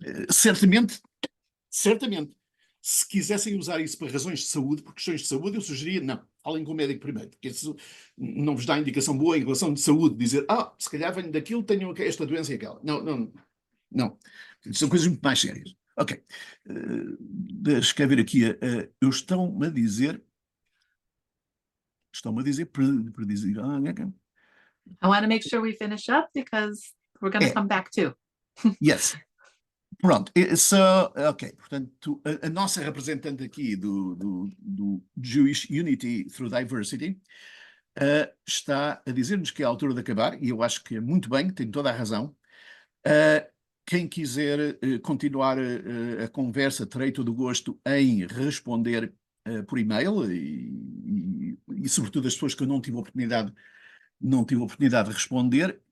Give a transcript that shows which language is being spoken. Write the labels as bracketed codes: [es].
[pt] Certamente, se quisessem usar isso para razões de saúde, por questões de saúde, eu sugeria, não, falem com o médico primeiro, porque isso não vos dá indicação boa em relação de saúde, dizer, se calhar venho daquilo, tenho esta doença e aquela. Não. São coisas muito mais sérias. Ok. Deixa eu ver aqui. Eu estão-me a dizer para dizer... [en] I want to make sure we finish up because we're going to come back too. Yes. [pt] Pronto, ok, portanto, a nossa representante aqui do Jewish Unity Through Diversity está a dizer-nos que é a altura de acabar, e eu acho que é muito bem, tem toda a razão. Quem quiser continuar a conversa, terei todo o gosto em responder por e-mail e sobretudo as pessoas que eu não tive oportunidade de responder.